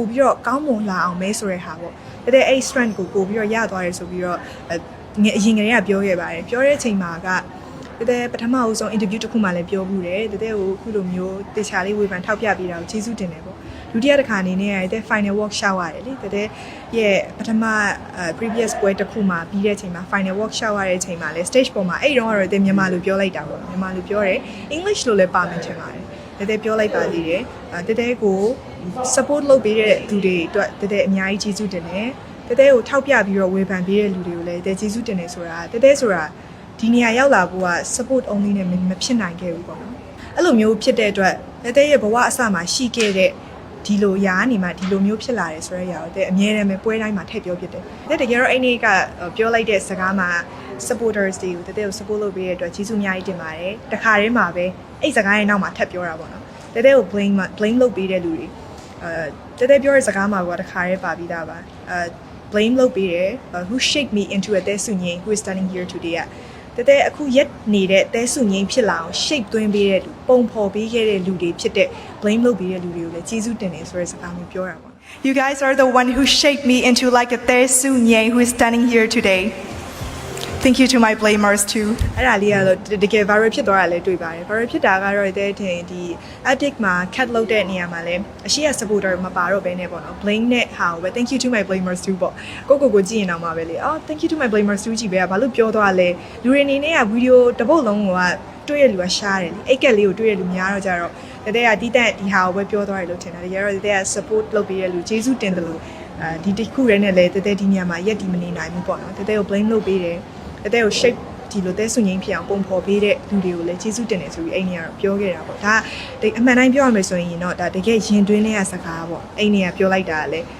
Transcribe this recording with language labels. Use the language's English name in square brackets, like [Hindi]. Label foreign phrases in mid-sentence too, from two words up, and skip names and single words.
[Burmese] ပြီးတော့ကောင်းမွန်လာအောင်မဲဆိုတဲ့ဟာပေါ့တကယ်အဲ့ strength ကိုပို့ပြီးတော့ရသွားတယ်ဆိုပြီးတော့အရင်ကတည်းကပြောခဲ့ပါတယ်ပြောတဲ့အချိန်မှာကတကယ်ပထမအဆုံး interview တစ်ခုမှလည်းပြောဘူးတယ်တကယ်ကိုအခုလိုမျိုးတေချာလေးဝေဖန်ထောက်ပြပေးတာကိုကျေးဇူးတင်တယ်ပေါ့ဒုတိယတစ်ခါအနေနဲ့တကယ် [English] final work [Burmese] ရှောက်ရတယ်လေတကယ်ရဲ့ပထမ previous ပွဲ တစ်ခုမှာပြီးတဲ့အချိန်မှာ [English] final work [Burmese] ရှောက်ရတဲ့အချိန်မှာလည်း stage ပေါ်မှာအဲ့တော့တကယ်မြန်မာလိုပြောလိုက်တာပေါ့မြန်မာလိုပြောတယ် English လိုလည်းပါမယ်ထင်ပါတယ်တကယ်ပြောလိုက်ပါသေးတယ်တကယ်ကို support လုပ်ပေးတဲ့သူတွေအတွက်တကယ်အများကြီးကျေးဇူးတင်တယ် တကယ်ကိုထောက်ပြပြီးတော့ဝေဖန်ပေးတဲ့လူတွေကိုလည်းတကယ်ကျေးဇူးတင်တယ်ဆိုတာတကယ်ဆိုတာဒီနေရာရောက်လာဖို့က [English] support only [Burmese] နဲ့မဖြစ်နိုင်ခဲ့ဘူးပေါ့နော်အဲ့လိုမျိုးဖြစ်တဲ့အတွက်တကယ်ရဲ့ဘဝအစ မှာရှိခဲ့တဲ့ဒီလိုရာကနေမှဒီလိုမျိုးဖြစ်လာတယ်ဆိုတဲ့အရာကိုတဲ့အမြဲတမ်းပဲပွဲတိုင်းမှာထည့်ပြောဖြစ်တယ်တကယ်တော့အဲ့ဒီကပြောလိုက်တဲ့စ ကားမှာ supporters တွေကိုတကယ်ကို support လုပ်ပေးတဲ့အတွက်ကျေးဇူးအများကြီးတင်ပါတယ်တခါတည်းမှာပဲအဲ့စကားရဲ့နောက်မှာထပ်ပြောတာပေါ့နော်တကယ်ကို blame လုပ်ပေးတဲ့လူတွေတကယ်ပြောတဲ့စကားမှာကတခါတည်းပါပြီးသားပါblame လုပ်ပေးတယ် [English] who shaped me into a [Burmese] တဲဆုငိမ့် [English] who is standing here today [Burmese] တကယ်အခုရက်နေတဲ့တဲဆုငိမ့်ဖြစ်လာအောင် shape သွင်းပေးတဲ့လူပုံဖော်ပေးခဲ့တဲ့လူတွေဖြစ်တဲ့ blame လုပ်ပေးတဲ့လူတွေကိုလည်းကျေးဇူးတင်တယ်ဆိုတဲ့စကားမျိုးပြောတာပေါ့ [English] You guys are the one who shaped me into like a Tesu Nye who is standing here today. Thank you to my blamers too. [Burmese] အဲ့ဒါလေးကတော့တကယ် viral ဖြစ်သွားတာလည်းတွေ့ပါတယ် viral ဖြစ်တာကတော့တဲ့ထင်ဒီ addict မှာ cat လုပ်တဲ့နေရာမှာလည်းအရှိရ supporter မပါတော့ဘဲနဲ့ပေါ့နော် blame နဲ့ ဟာကိုပဲ [English] thank you to my blamers too [Burmese] ပေါ့ကိုကြည့်ရင်တော့မှာပဲလေအော် [English] thank you to my blamers too [Burmese] ကြည့်ပဲဘာလို့ပြောသွား လဲလူတွေအနေနဲ့ကဗီဒီယိုတစ်ပုတ်လုံးကတွေ့ရလူကရှားတယ်လေအိတ်ကက်လေးကိုတွေ့ရလူများတော့ကြတော့တကယ်ကတီးတန့်ဒီဟာကိုပဲပြောသွားတယ်လို့ထင်တယ်တကယ်တော့တကယ်က support လုပ်ပေးရလူကျေးဇူးတင်တယ်လို့ဒီတစ်ခုရဲနဲ့လည်းတကယ်ဒီနေရာမှာရက်ဒီမနေနိုင်ဘူးပေါ့နော်တကယ်ကို blame လုပ်ပေးတယ်တကယ်ကို shape ဒီလိုတဲဆုငိမ့်ဖြစ်အောင်ပုံဖော်ပေးတဲ့လူတွေကိုလည်းကျေးဇူးတင်တယ်ဆိုပြီးအဲ့နေရာတော့ပြောခဲ့တာပေါ့ဒါအမှန်တိုင်းပြောရမယ်ဆိုရင်တော့ဒါတကယ်ရင်တွင်းလေးရစကားပေါ့အဲ့နေရာပြောလိုက်တာလည်း